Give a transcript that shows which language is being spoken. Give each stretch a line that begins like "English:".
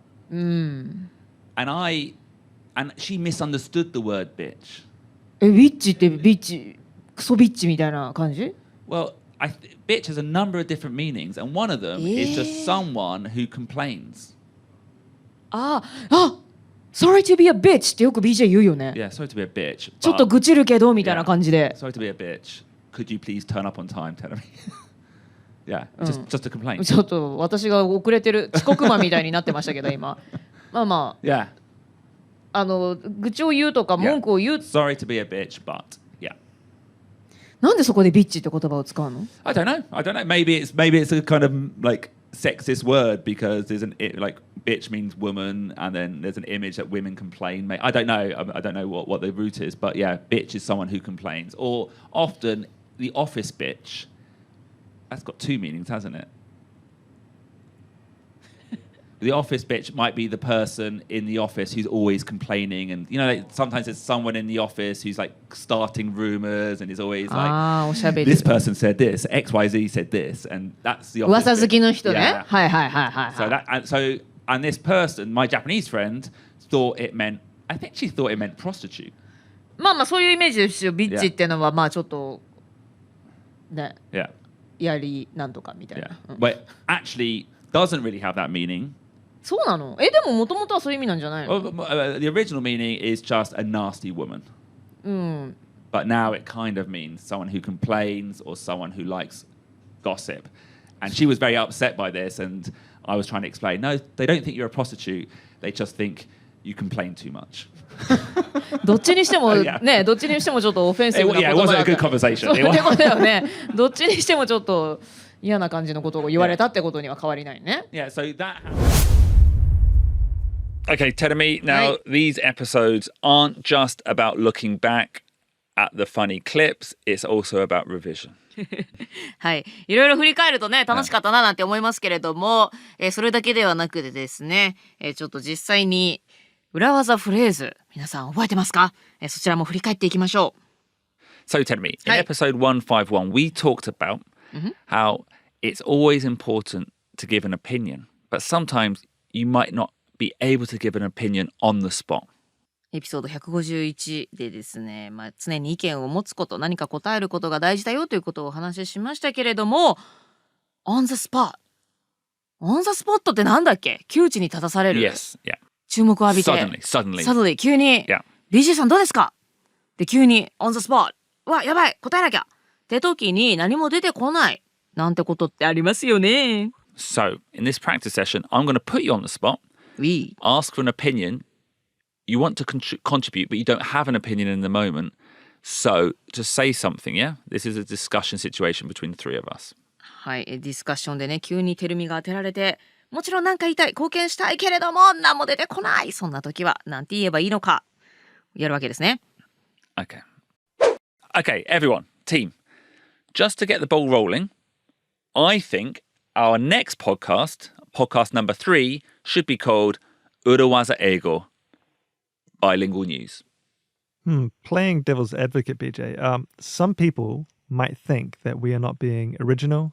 English: And she misunderstood the word bitch.
Japanese: ビッチってビッチ、クソビッチみたいな感じ?
English: Well, bitch has a number of different meanings and one of them is just someone who complains. Sorry to be a bitch
Japanese: ってよく BJ 言うよね。
English: Yeah, sorry to be a bitch.
Japanese: ちょっと愚痴るけどみたいな感じで。
English: Sorry to be a bitch. Could you please turn up on time, Terumi? Yeah, just a complaint.
Japanese: ちょっと私が遅れてる遅刻魔みたいになってましたけど今。まあまあ。
English: Yeah.
Japanese: 愚痴を言うとか文句を言う。
English: Sorry to be a bitch, but yeah.
Japanese: なんでそこでビッチって言葉を使うの?
English: I don't know. Maybe it's a kind of like sexist word because like bitch means woman and then there's an image that women complain. I don't know. I don't know what the root is, but yeah, bitch is someone who complains. Or often the office bitch. That's got two meanings, hasn't it? The office bitch might be the person in the office who's always complaining, and like, sometimes there's someone in the office who's like starting rumors and is always like, this person said this, XYZ said this, and that's the office.
Japanese: 噂好きの人ね。はいはいはいはい。
English: And this person, my Japanese friend, I think she thought it meant prostitute.
Japanese: まあまあそういうイメージですよ。ビッチっていうのはまあちょっとね。
English: Yeah.
Japanese: やりなんとかみたいな。
English: Yeah. But actually doesn't really have that meaning.
Japanese: そうなの? でも元々はそういう意味なんじゃないの?
English: The original meaning is just a nasty woman. But now it kind of means someone who complains or someone who likes gossip. And she was very upset by this, and I was trying to explain, no, they don't think you're a prostitute. They just think you complain too much.
Japanese: どっちにしてもね、どっちにしてもちょっとオフェンシブな言葉だった。
English: It wasn't a good conversation.
Japanese: そういうことだよね。どっちにしてもちょっと嫌な感じのことを言われたってことには変わりないね。
English: Yeah, so that... Okay, Terumi, now these episodes aren't just about looking back at the funny clips, it's also about revision.
Japanese: はい、いろいろ振り返るとね楽しかったななんて思いますけれども、それだけではなくてですね、ちょっと実際に裏技フレーズ皆さん覚えてますか？そちらも振り返っていきましょう。
English: So Terumi, in episode 151 we talked about how it's always important to give an opinion, but sometimes you might not be able to give an opinion on the spot.
Japanese: エピソード151でですね、常に意見を持つこと、何か答えることが大事だよということをお話ししましたけれども、
English: on the spot on the spot
Japanese: ってなんだっけ？窮地に立たされる。
English: Yes, yeah.
Japanese: 注目を浴びて
English: Suddenly
Japanese: 急に、
English: yeah.
Japanese: BJ さんどうですか？で急に on the spot わ、やばい、答えなきゃって時に何も出てこないなんてことってありますよね。
English: So, in this practice session, I'm going to put you on the spot, ask for an opinion. You want to contribute, but you don't have an opinion in the moment. So, just say something, yeah? This is a discussion situation between the three of us.
Japanese: はい、ディスカッションでね、急にテルミが当てられて、もちろん何か言いたい、貢献したいけれども、何も出てこない。そんな時は、なんて言えばいいのか、やるわけですね。
English: Okay. Okay, everyone, team. Just to get the ball rolling, I think our next podcast number 3, should be called Urawaza Eigo, Bilingual News. Playing devil's advocate, BJ. Some people might think that we are not being original.